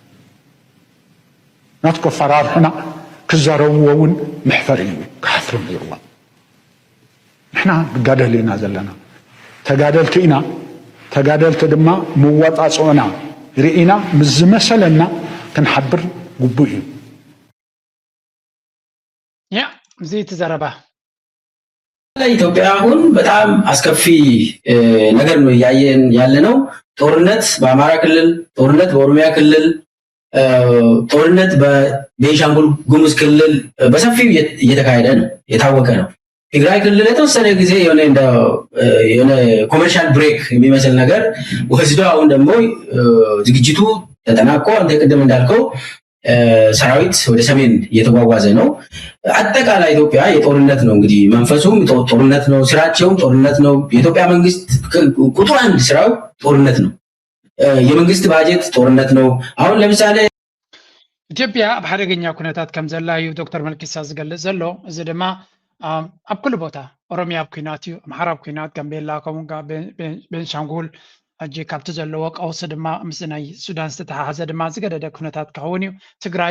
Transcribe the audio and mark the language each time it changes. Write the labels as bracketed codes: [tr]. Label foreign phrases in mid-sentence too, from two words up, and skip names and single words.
[ti] ናትኮ ፈራርሑና ክዛረብዎ እውን ምሕፈር እዩ ክሓፍርም ይርዎም ንሕና ንጋደል ኢና ዘለና ተጋደልቲ ኢና ተጋደልቲ ድማ ምዋጣጽኦና ርኢና ምስ ዝመሰለና ክንሓብር ግቡእ እዩ ያ እዚ ተዘረባ [am] ኢትዮጵያ አሁን በጣም አስከፊ ነገር ነው እያየን ያለ ነው። ጦርነት በአማራ ክልል፣ ጦርነት በኦሮሚያ ክልል፣ ጦርነት በቤንሻንጉል ጉሙዝ ክልል በሰፊው እየተካሄደ ነው፣ የታወቀ ነው። ትግራይ ክልል የተወሰነ ጊዜ የሆነ [en] commercial break [am] የሚመስል ነገር ወስዶ አሁን ደግሞ ዝግጅቱ ተጠናቆ አንተ ቅድም እንዳልከው ሰራዊት ወደ ሰሜን እየተጓጓዘ ነው። አጠቃላይ ኢትዮጵያ የጦርነት ነው እንግዲህ መንፈሱም ጦርነት ነው፣ ስራቸውም ጦርነት ነው። የኢትዮጵያ መንግስት ቁጥር አንድ ስራው ጦርነት ነው። የመንግስት ባጀት ጦርነት ነው። አሁን ለምሳሌ [ti] ኢትዮጵያ በሐደገኛ ኩነታት ከም ዘላ እዩ ዶክተር መልኪሳ ዝገልጽ ዘሎ እዚ ድማ ኣብ ኩሉ ቦታ ኦሮሚያ ኣብ ኩናት እዩ፣ ኣምሓራ ኣብ ኩናት፣ ጋምቤላ ከምኡ'ውን ቤንሻንጉል ሕጂ ካብቲ ዘለዎ ቀውሲ ድማ ምስ ናይ ሱዳን ዝተተሓሓዘ ድማ ዝገደደ ኩነታት ክኸውን እዩ። ትግራይ